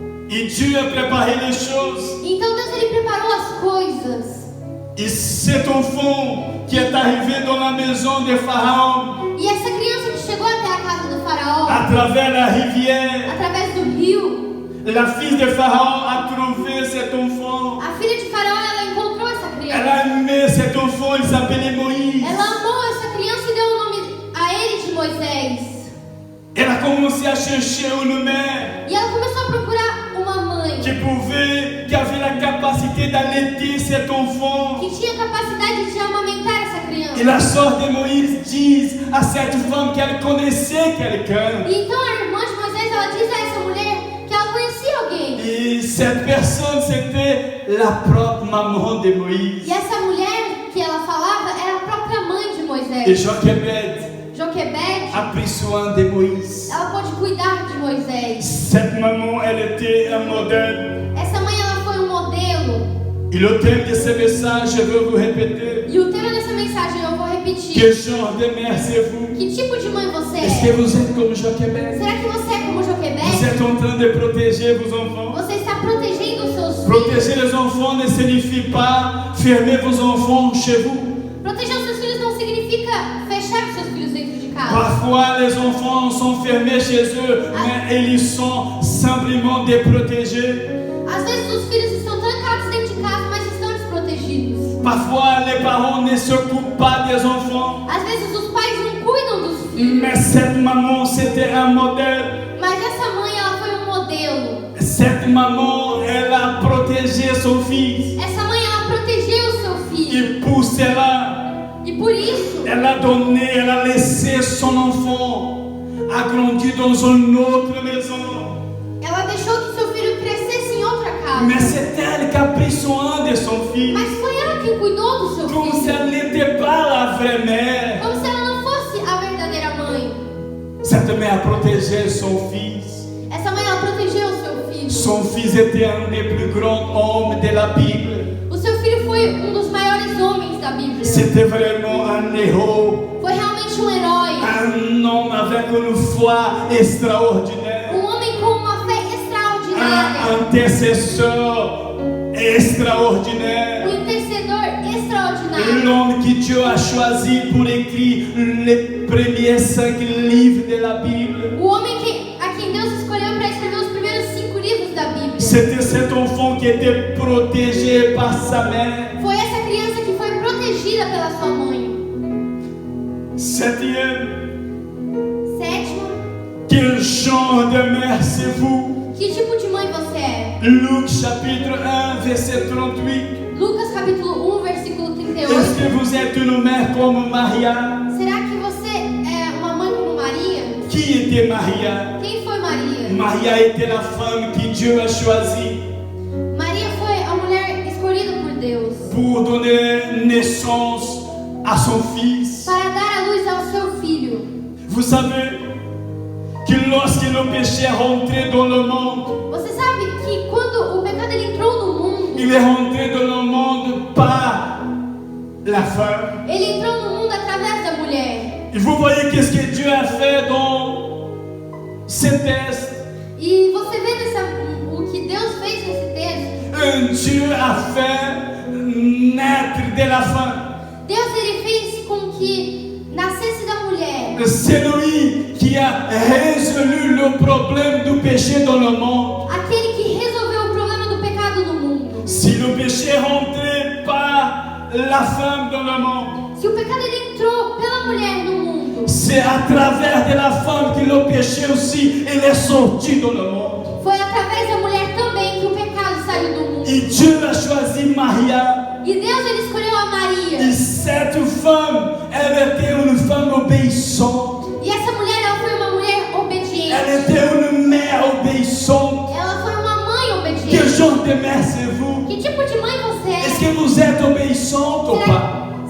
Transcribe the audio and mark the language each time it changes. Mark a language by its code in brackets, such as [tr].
[fr] Et Dieu a préparé les choses. [pt] Então Deus ele preparou as coisas. [fr] Et cet enfant qui est arrivé dans la maison de Pharaon, [pt] E essa criança que chegou até a casa do faraó, [fr] à travers la rivière, [pt] através do rio, [fr] la fille de Pharaon a trouvé cet enfant. [pt] a filha de faraó ela encontrou essa [fr] Elle [pt] criança. [fr] a aimé cet enfant, il s'appelait Moïse. [pt] Ela amou essa criança e deu o nome a ele de Moisés. [fr] Elle a commencé à chercher une mère [pt] E ela começou a procurar uma mãe [fr] qui avait la capacité d'allaiter cet enfant. [pt] que tinha capacidade de amamentar essa criança. [fr] Et la sœur de Moïse dit à cette femme qu'elle connaissait quelqu'un. [pt] E então a irmã de Moisés ela diz a essa mulher que ela conhecia alguém. [fr] Et cette personne, c'était la propre maman de Moïse. [pt] E essa mulher que ela falava era a própria mãe de [fr] Et [pt] Moisés. [fr] Jochebed [pt] Joquebede, [fr] a pris soin de Moïse. [pt] ela pôde cuidar de Moisés. [fr] Cette maman, elle était un modèle. [pt] Essa mãe ela foi um modelo. [fr] Et le thème de ce message, je veux vous répéter. [pt] E o tema dessa mensagem eu vou repetir. [fr] Quel genre de mère c'est vous? [pt] Que tipo de mãe você [fr] Est-ce que [pt] é? [fr] vous êtes comme Jochebed? [pt] Será que você é como [fr] Vous [pt] Joquebede? [fr] êtes en train de protéger vos enfants? [pt] Você está protegendo os seus filhos? [fr] Protéger les enfants ne signifie pas fermer vos enfants chez vous. [pt] Proteger os seus filhos não significa fechar os seus filhos dentro de casa. pecado. [fr] Parfois, les enfants sont fermés chez eux, mais ils sont simplement déprotégés. [pt] Às vezes os filhos estão trancados dentro de casa, mas estão desprotegidos. [fr] Parfois, les parents ne s'occupent pas des enfants. [pt] Às vezes os pais não cuidam dos filhos. [fr] Mais cette maman, c'était un modèle. [pt] Mas essa mãe, ela foi um modelo. [fr] Cette maman, elle a protégé son fils. [pt] Essa mãe, ela protegeu o seu filho. [fr] Et pour cela, [pt] E por isso, [fr] elle a donné, elle a laissé son enfant agrandir dans une autre maison. [pt] ela deixou que seu filho crescesse em outra casa. [fr] Mais c'est elle qui a pris soin de son fils. [pt] Mas foi ela quem cuidou do seu [fr] Comme si [pt] filho. [fr] elle n'était pas la vraie mère. [pt] Como se ela não fosse a verdadeira mãe. [fr] Cette mère a protégé son fils. [pt] Essa mãe, ela protegeu o seu filho. [fr] Son fils était un des plus grands hommes de la Bible. [pt] O seu filho foi um dos maiores homens da Bíblia. [fr] C'était vraiment un héros. [pt] Foi realmente um herói. [fr] Un homme avec une foi extraordinaire. [pt] Um homem com uma fé extraordinária. [fr] Un intercesseur extraordinaire. [pt] Um intercedor extraordinário. [fr] L'homme que Dieu a choisi pour écrire les premiers 5 livres de la Bible. [pt] O homem a quem Deus escolheu para escrever os primeiros 5 livros da Bíblia. [fr] C'était cet enfant qui était protégé par sa mère. [pt] Foi essa criança que foi protegida pela sua mãe. [fr] Septième, [pt] Sétimo, [fr] quel genre de mère c'est vous? [pt] que tipo de mãe você é? [fr] Luc chapitre 1 verset 38. [pt] Lucas capítulo 1, versículo [fr] Est-ce [pt] 38. [fr] que vous êtes une mère comme Maria? [pt] Será que você é uma mãe como Maria? [fr] Qui était Maria? [pt] Quem foi Maria? [fr] Maria était la femme que Dieu a choisie [pt] Maria foi a mulher escolhida por Deus [fr] pour donner naissance à son fils. [pt] para dar a luz ao seu filho. [fr] Vous savez que lorsque le péché est rentré dans le monde, [pt] Você sabe que quando o pecado ele entrou no mundo, [fr] il est rentré dans le monde par la femme. [pt] ele entrou no mundo através da mulher. [fr] Et vous voyez qu'est-ce que Dieu a fait dans ce texte. [pt] E você vê o que Deus fez nesse texto? [fr] Dieu a fait naître de la femme. [pt] Deus ele fez com que nascesse da mulher. [fr] C'est lui qui a résolu le problème du péché dans le monde. [pt] Aquele que resolveu o problema do pecado no mundo. [fr] Si le péché est rentré par la femme dans le monde, [pt] Se o pecado ele entrou pela mulher no mundo, [fr] c'est à travers de la femme que le péché aussi il est sorti dans le monde. [pt] foi através da mulher também que o pecado saiu do mundo. [fr] Et Dieu a choisi Maria. [pt] E Deus ele escolheu a Maria. [fr] Et cette femme, elle était une femme obéissante. [pt] E essa mulher ela foi uma mulher obediente. [fr] Elle était une mère obéissante. [pt] Ela foi uma mãe [fr] Quel [pt] obediente. [fr] genre de mère c'est vous? [pt] Que tipo de mãe você [fr] Est-ce [pt] é? [fr] que vous êtes obéissante ou pas?